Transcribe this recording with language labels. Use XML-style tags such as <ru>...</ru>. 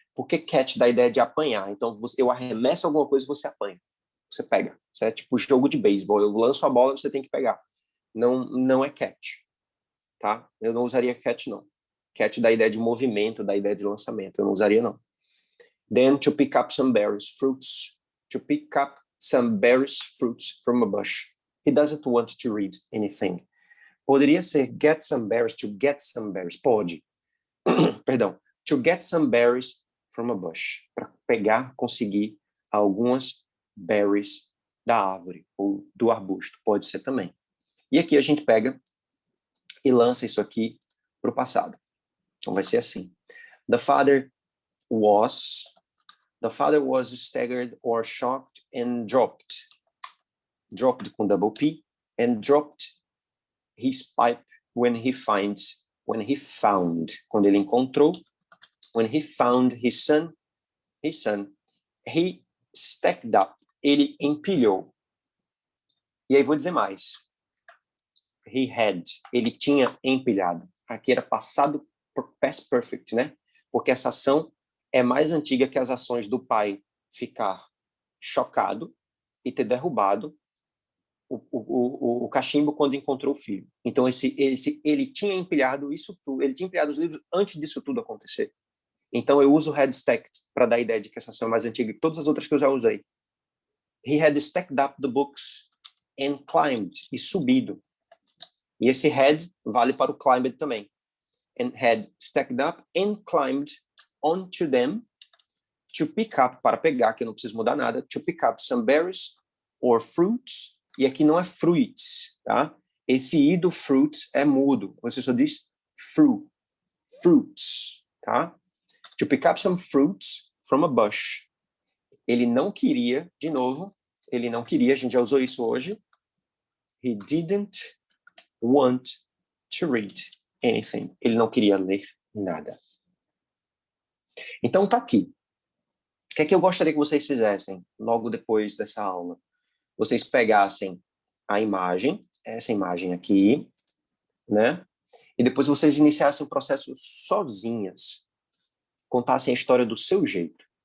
<pt>Porque catch dá a ideia de apanhar. Então, eu arremesso alguma coisa e você apanha. Você pega. Isso é tipo jogo de beisebol. Eu lanço a bola e você tem que pegar. Não é catch. Tá? Eu não usaria catch, não. Catch dá a ideia de movimento, dá a ideia de lançamento. Eu não usaria, não.</pt> <en>Then, to pick up some berries, fruits. To pick up some berries, fruits from a bush. He doesn't want to read anything.</en> <pt>Poderia ser</pt> <en>get some berries, to get some berries.</en> <pt>Pode. Perdão.</pt> <en>To get some berries from a bush.</en> <pt>Para pegar, conseguir algumas berries da árvore ou do arbusto. Pode ser também. E aqui a gente pega e lança isso aqui para o passado. Então vai ser assim.</pt> <en>The father was staggered or shocked and dropped. Dropped com double P. And dropped his pipe when he found.</en> <pt>Quando ele encontrou.</pt> <en>When he found his son, he stacked up.</en> <pt>Ele empilhou. E aí vou dizer mais. Ele tinha empilhado. Aqui era passado por past perfect, né? Porque essa ação é mais antiga que as ações do pai ficar chocado e ter derrubado o cachimbo quando encontrou o filho. Então, ele tinha empilhado isso tudo, ele tinha empilhado os livros antes disso tudo acontecer. Então, eu uso o had stacked para dar a ideia de que essa ação é mais antiga que todas as outras que eu já usei.</pt> <en>He had stacked up the books and climbed,</en> <pt>e subido. E esse had vale para o climbed também.</pt> <en>And had stacked up and climbed onto them to pick up,</en> <pt>para pegar, que eu não preciso mudar nada,</pt> <en>to pick up some berries or fruits,</en> <pt>e aqui não é fruits, tá? Esse i do fruits é mudo, você só diz fruits, tá?</pt> <en>To pick up some fruits from a bush.</en> <pt>Ele não queria, de novo, ele não queria, a gente já usou isso hoje.</pt> <en>He didn't want to read anything.</en> <pt>Ele não queria ler nada. Então tá aqui. O que é que eu gostaria que vocês fizessem logo depois dessa aula? Vocês pegassem a imagem, essa imagem aqui, né? E depois vocês iniciassem o processo sozinhas. Contassem a história do seu jeito.</pt>